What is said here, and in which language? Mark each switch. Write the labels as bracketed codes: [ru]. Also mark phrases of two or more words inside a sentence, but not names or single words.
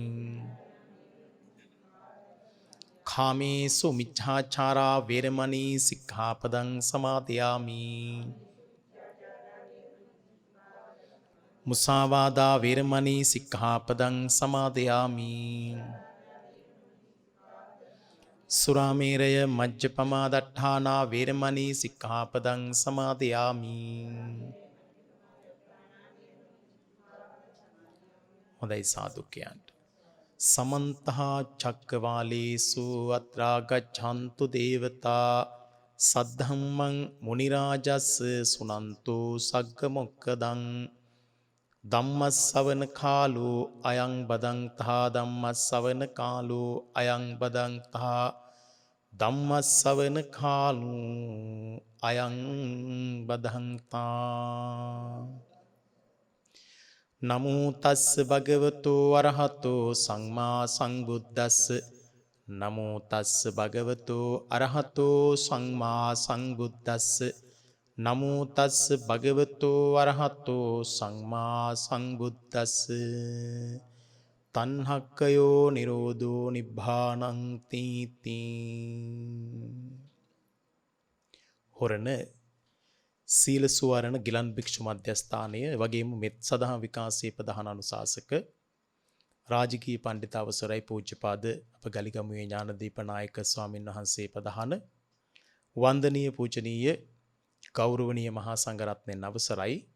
[pi] කාමේසු මිච්ඡාචාරා වේරමණී සික්ඛාපදං සමාදියාමි මුසාවාදා වේරමණී සික්ඛාපදං සමාදියාමි සුරාමේරය මජ්ජපමා දට්ඨානා වේරමණී සික්ඛාපදං සමාදියාමි. [si] හොඳයි සාදු කියන්න. [pi] සමන්තහා චක්කවාලේසු අත්‍රා ගච්ඡන්තු දේවතා සද්ධම්මං මුනි රාජස් සුනන්තු සග්ග මොක්කදං ධම්මස්සවන කාලෝ අයං බදන්තා ධම්මස්සවන කාලෝ අයං බදන්තා ධම්මස්සවන කාලෝ අයං බදන්තා නමෝ තස්ස භගවතෝ අරහතෝ සම්මා සංබුද්දස්ස නමෝ තස්ස භගවතෝ අරහතෝ සම්මා සංබුද්දස්ස නමෝ තස්ස භගවතෝ අරහතෝ සම්මා සංබුද්දස්ස තණ්හක්කයෝ නිරෝධෝ නිබ්බානං තීති. [si] හොරණ සීල සුවරණ ගිලන් භික්ෂු මධ්‍යස්ථානය වගේම මෙත් සදහම් විකාශයේ ප්‍රධාන අනුශාසක රාජකීය පණ්ඩිත අවසරයි පූජ්‍යපාද අප ගලිගමුවේ ඥානදීප නායක ස්වාමින් වහන්සේ ප්‍රධාන වන්දනීය පූජනීය ගෞරවනීය මහා සංඝරත්නයන් අවසරයි